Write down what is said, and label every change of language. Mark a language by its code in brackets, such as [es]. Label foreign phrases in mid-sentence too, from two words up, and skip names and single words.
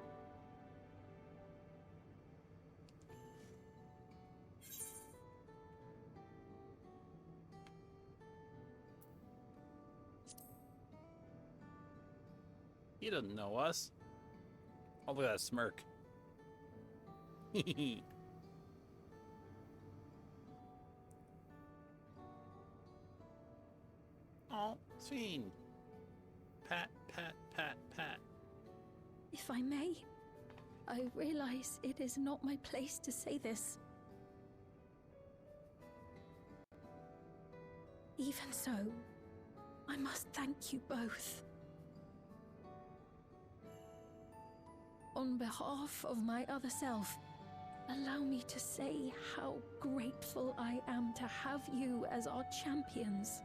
[en] He doesn't know us. Oh, look at that smirk. Oh, Sphene. Pat, pat, pat, pat. If I may, I realize it is not my place to say this. Even so, I must thank you both. On behalf of my other self, allow me to say how grateful I am to have you as our champions.